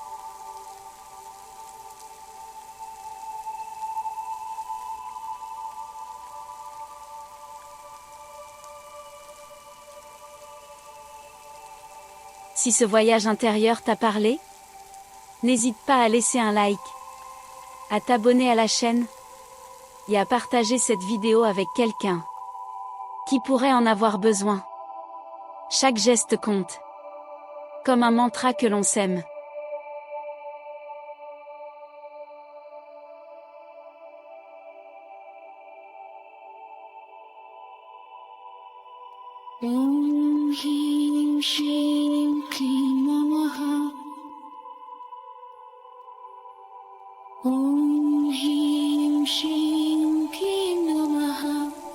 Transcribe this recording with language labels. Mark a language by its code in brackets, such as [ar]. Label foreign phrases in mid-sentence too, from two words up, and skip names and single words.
[fr] Si ce voyage intérieur t'a parlé, n'hésite pas à laisser un like, à t'abonner à la chaîne et à partager cette vidéo avec quelqu'un qui pourrait en avoir besoin. Chaque geste compte, comme un mantra que l'on sème. [sa] ॐ ह्रीं श्रीं क्लीं नमः. ॐ ह्रीं श्रीं क्लीं नमः.